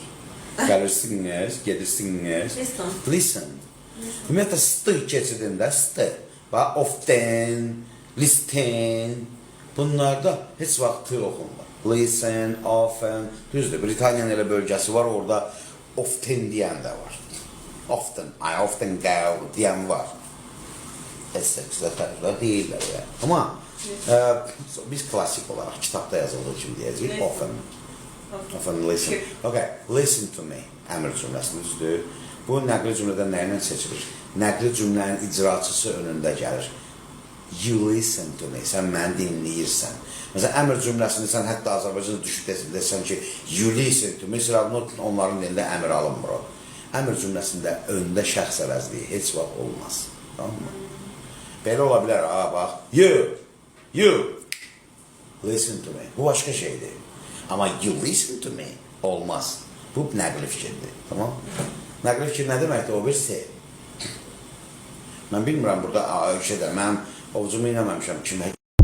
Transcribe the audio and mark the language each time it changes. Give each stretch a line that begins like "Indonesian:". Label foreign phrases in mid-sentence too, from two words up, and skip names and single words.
Azerbaijani: Gəlirsiniz, gedirsiniz.
English: Listen.
Azerbaijani: Ümumiyyətlə, stı keçidində stı.
English: Often, listen.
Azerbaijani: Bunlarda heç vaxt tı oxunmur.
English: Listen, often.
Azerbaijani: Düzdür, Britaniyanın elə bölgəsi var, orada often deyən də var.
English: Often, I often go
Azerbaijani: deyən var. Essexdə tərəflər deyirlər ya. Amma biz klasik olaraq kitabda yazıldığı kimi deyəcəyik,
English: often. Often listen. Okay, listen to me.
Azerbaijani: Əmr cümləsini düzdür. Bu nəqli cümlədən nə ilə seçilir? Nəqli cümlənin icraçısı önündə gəlir.
English: You listen to me.
Azerbaijani: Sən məni dinləyirsən. Məsələn, əmr cümləsini sən hətta Azərbaycanda düşüb desən ki,
English: you listen to me.
Azerbaijani: Onların dilində əmr alınmır o. Əmr cümləsində öndə şəxs əvəzliyi heç vaxt olmaz. Tamam mı? Belə ola bilər, bax.
English: You listen to me.
Azerbaijani: Bu başqa şeydir. Amma
English: you listen to me
Azerbaijani: olmaz. Bu nəqli fikirdir. Tamam? Nəqli fikir nə deməkdir? O bir şey. Mən bilmirəm burada şeydə, mən ovucumu inəməmişəm kimə